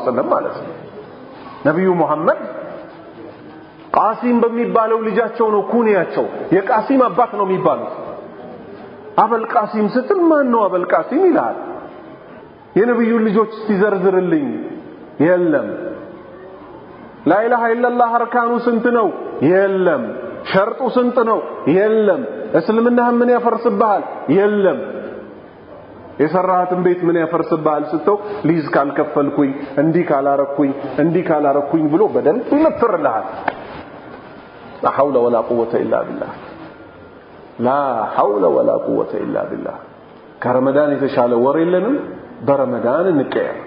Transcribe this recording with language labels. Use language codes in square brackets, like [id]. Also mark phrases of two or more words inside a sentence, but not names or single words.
[am] ወሰለም ማለት ነው ነብዩ መሐመድ ቃሲም በሚባለው ልጃቸው ነው ኩኒያቸው የቃሲም አባት ነው የሚባሉት አበል ቃሲም ስትል ማን ነው አበል ቃሲም ይላል የነብዩ ልጆች ሲዘርዝርልኝ የለም [ar] لا اله الا الله [am] አርካኑ ስንት ነው የለም ሸርጡ ስንት ነው የለም እስልምና ምን ያፈርስብሃል የለም የሰራሃትን ቤት ምን ያፈርስብሃል ስተው ሊዝ ካልከፈልኩኝ እንዲ ካላረኩኝ ብሎ በደል ይመትርልሃል [ar] لا حول ولا قوه الا بالله لا حول ولا قوه الا بالله [am] ከረመዳን የተሻለ ወር የለንም በረመዳን እንቀየር